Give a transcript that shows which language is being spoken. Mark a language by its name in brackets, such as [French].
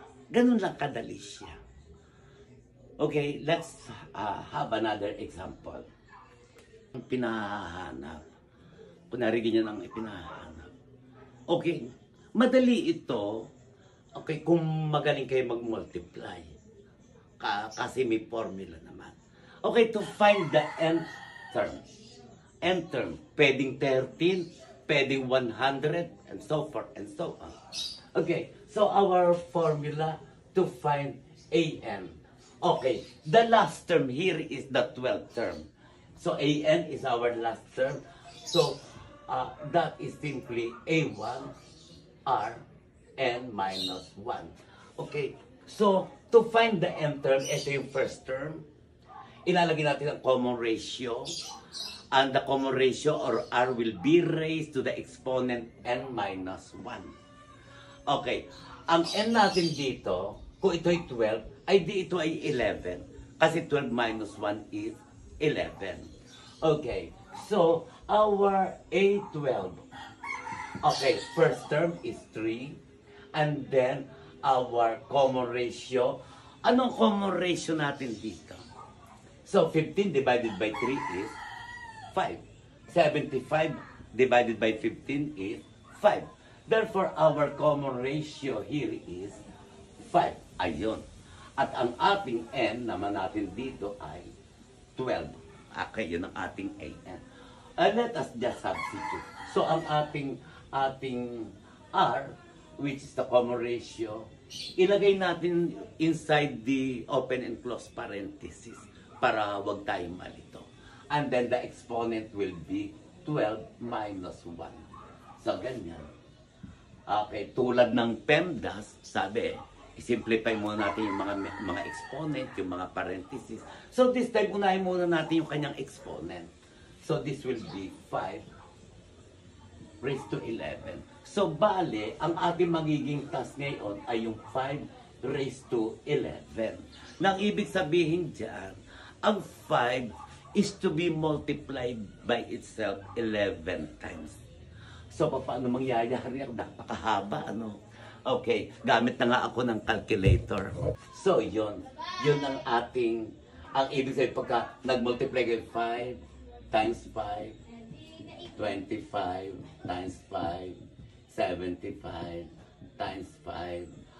[Filipino] Ganun lang kadali siya. [English] Okay, let's have another example. [Filipino] Pinahanap. Kunwari ganyan ang ipinahanap. Okay, madali ito. Okay, kung magaling kayo mag-multiply. Kasi may formula naman. [English] Okay, to find the nth term. Nth term, pwedeng 13, pwedeng 100, and so forth, and so on. Okay, so our formula to find an. Okay, the last term here is the 12th term. So an is our last term. So that is simply a1 r n minus 1. Okay, so to find the nth term, [Filipino] ito yung [English] first term. [Filipino] Ilalagay natin ang common ratio. [English] And the common ratio or r will be raised to the exponent n minus 1. [Filipino] Okay, ang n natin dito, kung ito ay 12, ay di ito ay 11. [English] Kasi 12 minus 1 is 11. Okay, so our A12. Okay, first term is 3. And then our common ratio. [Filipino] Anong [English] common ratio [Filipino] natin dito? [English] So 15 divided by 3 is 5. 75 divided by 15 is 5. Therefore, our common ratio here is 5. Ayun. [Filipino] At ang ating n naman natin dito ay 12. [English] Okay, [Filipino] yun ang ating an. [English] Let us just substitute. So, [Filipino] ang ating [English] r, which is the common ratio, [Filipino] ilagay natin [English] inside the open and close parenthesis [Filipino] para wag tayong malito. [English] And then the exponent will be 12 minus 1. So, ganyan. [Filipino] Okay, tulad ng PEMDAS, sabi, i-simplify muna natin yung mga exponent, yung mga parenthesis. [English] So, this time, [Filipino] unahin muna natin yung kanyang exponent. [English] So, this will be 5 raised to 11. [Filipino] So, bale, ang ating magiging task ngayon ay yung 5 raised to 11. Nang ibig sabihin dyan, ang 5 is to be multiplied by itself 11 times. So, paano mangyayari? Napakahaba, ano? Okay, gamit na nga ako ng calculator. So, yun. Yun ang ang ibig sabihin pagka nag-multiply kayo 5 times 5, 25 times 5, 75 times 5.